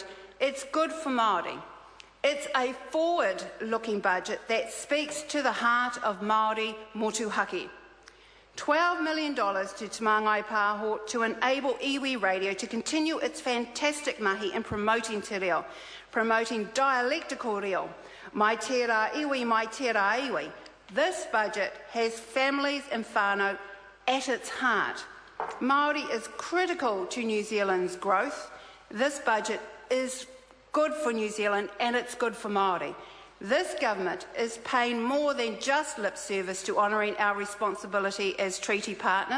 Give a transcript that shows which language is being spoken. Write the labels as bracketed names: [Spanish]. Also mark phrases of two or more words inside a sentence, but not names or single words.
[English] It's good for Māori. It's a forward-looking budget that speaks to the heart of Māori motuhake. $12 million to Te Māngai Pāho to enable iwi radio to continue its fantastic mahi in promoting [Māori] te reo, [English] promoting dialectical reo, [Māori] mai tērā iwi, mai tērā iwi. [English] This budget has families and whānau at its heart. Māori is critical to New Zealand's growth. This budget is good for New Zealand, and it's good for Māori. This government is paying more than just lip service to honouring our responsibility as treaty partners.